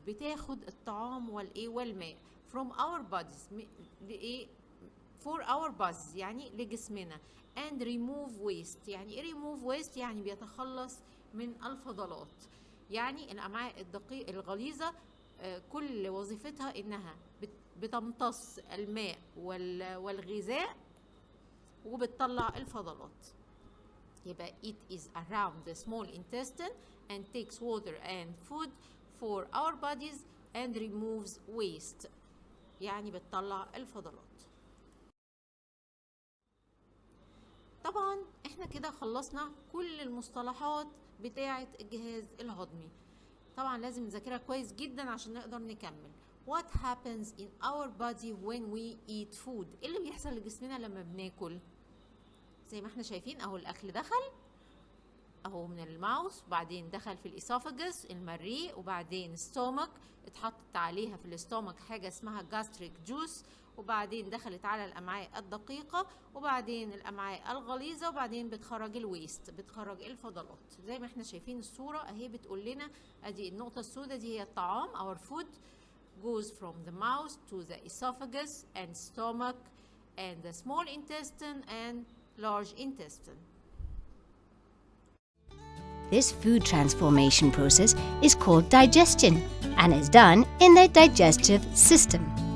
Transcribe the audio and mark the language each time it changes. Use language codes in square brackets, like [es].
[ar] بتاخد الطعام والايه والماء [en] from our bodies لايه for our bodies [ar] يعني لجسمنا [en] and remove waste. [ar] يعني ايه [en] remove waste؟ [ar] يعني بيتخلص من الفضلات. يعني الأمعاء الغليظة كل وظيفتها انها بتمتص الماء والغذاء وبتطلع الفضلات. [en] يبقى it is around the small intestine and takes water and food for our bodies and removes waste. [ar] يعني بتطلع الفضلات. طبعا احنا كده خلصنا كل المصطلحات بتاعة الجهاز الهضمي. طبعا لازم نذاكرها كويس جدا عشان نقدر نكمل. [en] What happens in our body when we eat food؟ [ar] ايه اللي بيحصل لجسمنا لما بناكل؟ زي ما احنا شايفين اهو الاكل دخل اهو من الماوث وبعدين دخل في الاسوفاجس المريء وبعدين ستومك اتحطت عليها في الاستومك حاجه اسمها جاستريك جوس وبعدين دخلت على الامعاء الدقيقه وبعدين الامعاء الغليظه وبعدين بتخرج الويست بتخرج الفضلات. زي ما احنا شايفين الصوره اهي بتقول لنا ادي النقطه السوداء دي هي الطعام. [en] our food goes from the mouth to the esophagus and stomach and the small intestine and large intestine. This food transformation process is called digestion and is done in the digestive system.